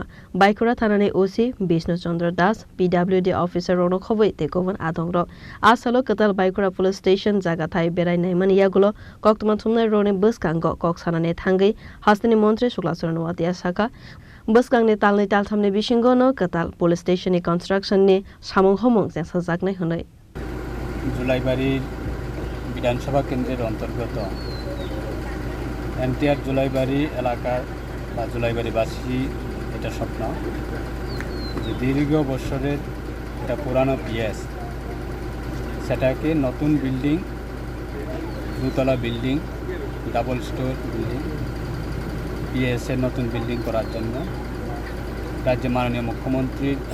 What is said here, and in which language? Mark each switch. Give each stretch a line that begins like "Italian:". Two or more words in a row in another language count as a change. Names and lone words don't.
Kok Borok: बाइखोरा थानानि ओसी विष्णु चन्द्र दास पीडब्ल्यूडी अफिसर रौनक खबै तेकोवन आदङ र आसालो कतल बाइखोरा
English: police station
Kok Borok: जागाथाय बेरायनायमन यागुलो कक्तमा थुमनाय रोने बसकांग कक्सानाने थांगै हास्तानि मन्त्री शुक्लाचरण नुहातिया साका बसकांनि तालनै तालथामनि बिसिंगनो कताल पुलिस स्टेशननि कन्स्ट्रक्शननि सामुं हमं जेंसा जागनाय हनै
Bangla: জুলাইবাড়ি বিধানসভা কেন্দ্রের অন্তর্গত এনটিআর জুলাইবাড়ি এলাকার বা जुलाईबारीबासी এটা স্বপ্ন যে দীর্ঘ বছরের একটা পুরানো পিএস সেটাকে নতুন বিল্ডিং দুতলা বিল্ডিং
English: double store building
Bangla: পিএস এর নতুন বিল্ডিং করার জন্য রাজ্যের মাননীয় মুখ্যমন্ত্রী